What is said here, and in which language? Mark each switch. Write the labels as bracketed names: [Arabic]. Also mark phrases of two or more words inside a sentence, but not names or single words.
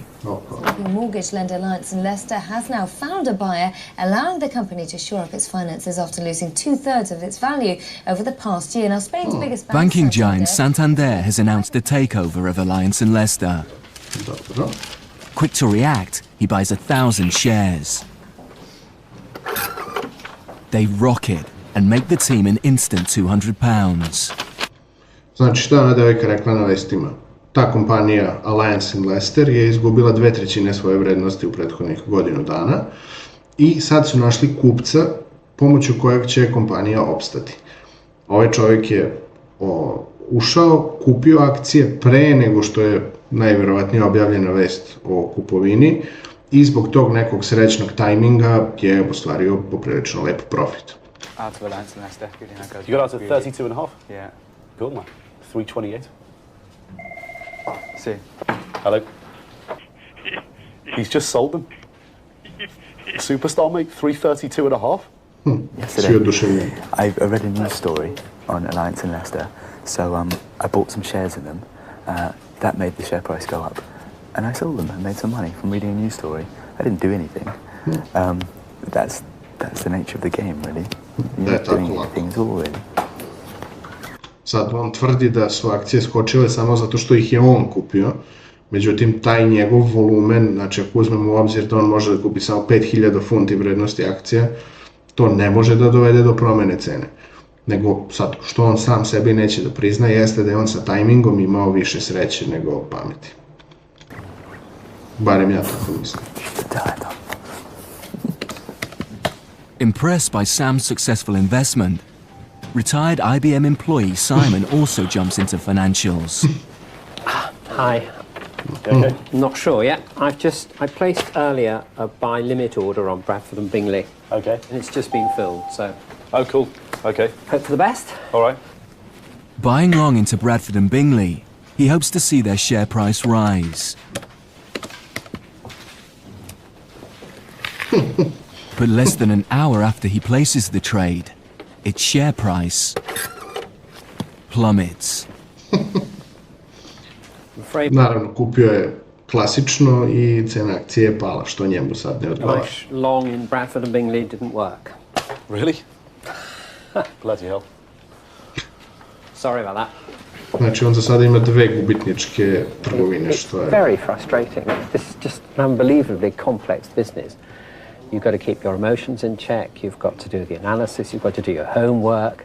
[English] The mortgage lender Alliance in Leicester has now found a buyer, allowing the company to shore up its finances after losing 2/3 of its value over the past year. Now, Spain's biggest bank, Banking giant Santander has announced a takeover of Alliance in Leicester. Quick to react, he buys 1,000 shares. They rocket and make the team an instant £200. [Serbian] Znači, šta je ona devojka rekla na vestima? Ta kompanija Alliance in Leicester je izgubila 2/3 svoje vrednosti u prethodnih godinu dana i sad su našli kupca pomoću kojeg će kompanija opstati. Ovaj čovjek je ušao, kupio akcije pre nego što je najvjerovatnije objavljena vest o kupovini i zbog tog nekog srećnog tajminga je ostvario poprilično lep profit. [English] Out of Alliance in Leicester. You got out to 32.5? Yeah. Cool, man. 328. See. Hello. He's just sold them. Superstar, mate. 332.5. Yesterday, I read a news story on Alliance in Leicester, so I bought some shares in them. That made the share price go up. and I sold them and made some money from reading a news story. I didn't do anything. That's the nature of the game, really. You're not doing anything at all, really. [Serbian] Sad on tvrdi da su akcije skočile samo zato što ih je on kupio, međutim taj njegov volumen, znači ako uzmemo u obzir da on može da kupi samo 5000 funti vrednosti akcija, to ne može da dovede do promene cene. Nego sad, što on sam sebi neće da prizna, jeste da je on sa tajmingom imao više sreće nego pameti. Barem ja tako mislim. [English] Impressed by Sam's successful investment, retired IBM employee Simon also jumps into financials. Hi. Okay. Not sure yet. I placed earlier a buy limit order on Bradford and Bingley. Okay. And it's just been filled, so. Oh, cool. Okay. Hope for the best. All right. Buying long into Bradford and Bingley, he hopes to see their share price rise. But less than an hour after he places the trade, its share price plummets. [Serbian] Naravno, kupio je klasično I cena akcije je pala, što njemu sad ne odgovara. [English] Long in Bradford and Bingley didn't work. Really? Bloody hell. Sorry about that. [Serbian] Znači, on za sada ima 2 gubitničke trgovine, što je... [English] Very frustrating. This is just an unbelievably complex business. You've got to keep your emotions in check, you've got to do the analysis, you've got to do your homework.